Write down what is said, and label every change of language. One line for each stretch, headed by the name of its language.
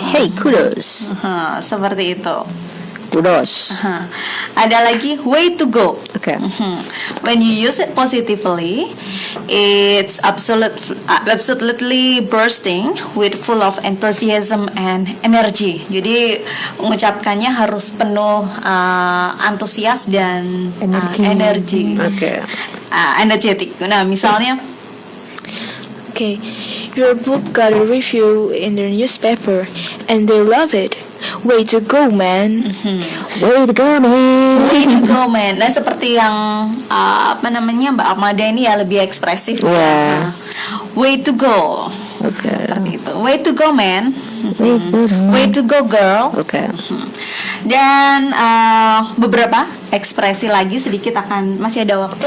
English: Hey, kudos.
Indonesian: Seperti itu.
English: Kudos.
Indonesian: Ada lagi
English: way to go.
Indonesian: Oke.
English: When you use it positively, it's absolutely bursting with full of enthusiasm and energy.
Indonesian: Jadi mengucapkannya harus penuh antusias dan energi. Oke. Energetic. Nah, misalnya
English: Okay, your book got a review in the newspaper and they love it. Way to go, man. Way to go, man. way to go man.
Indonesian: Nah, seperti yang Mbak Amada ini ya lebih ekspresif.
English: Yeah. Way to go.
Indonesian: Oke. Seperti itu.
English: Way to go man. Way to go. Way to go girl.
Indonesian: Oke. Dan beberapa ekspresi lagi sedikit masih ada waktu.